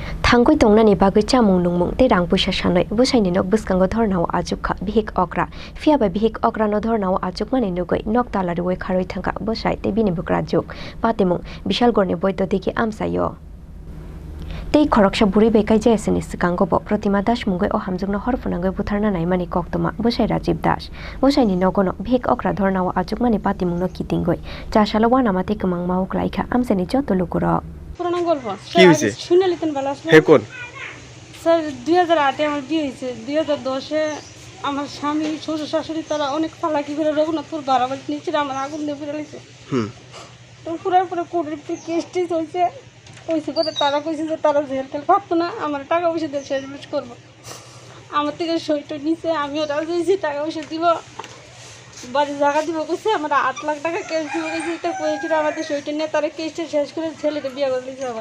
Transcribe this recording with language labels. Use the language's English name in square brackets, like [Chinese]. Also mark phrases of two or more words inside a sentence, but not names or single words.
[Kok Borok] Thangkoi tongnani bagui chamung nungmung te rang puisa sanoi busaini nok buskango dhornao ajukha bihik okra fiaba bihik okra no dhornao ajukmani nugoi nok talari woi kharoi thangka busai te bini bukra juk patimung bishalgorni boito diki amsayo tei khoroksa buri bekai jaisini sikango bo Protima Das mungoi o hamjungno horfunangoi butharna naimani koktoma busai Rajiv Das busaini nogono bihik okra dhornao ajukmani patimungno kitingoi chasalo wanamate kemang mau klaikha amsani joto lukuro [Bangla] পুরানো গল্প কি হয়েছে? শুনে নিতেন ভালো আসলে হে কোন? স্যার 2008-এ আমার বিয়ে হয়েছে 2010-এ আমার স্বামী শ্বশুর শাশুড়ি তারা অনেক ফালাকি করে রঘুনাথপুর বাড়াবাড়ি নিচে আমার আগুন দিয়ে ফিরে নিয়েছে তো পুরার পরে কোর্টের কেস টেস হয়েছে করে তারা কইছে যে তারা জেল টেল পারতো না আমার টাকা পয়সা দিয়ে শেষ করবো আমার থেকে সইটা নিচে আমিও রাজি হয়েছি টাকা পয়সা দিব বাড়ি জায়গা দিব কইছে আমরা 8 লাখ টাকা ক্যাশ দিব কইছি এটা কইছিল আমাদের সইটা নিয়ে তারা কেসটা শেষ করে ছেলেকে বিয়ে করে দিয়েছে আবার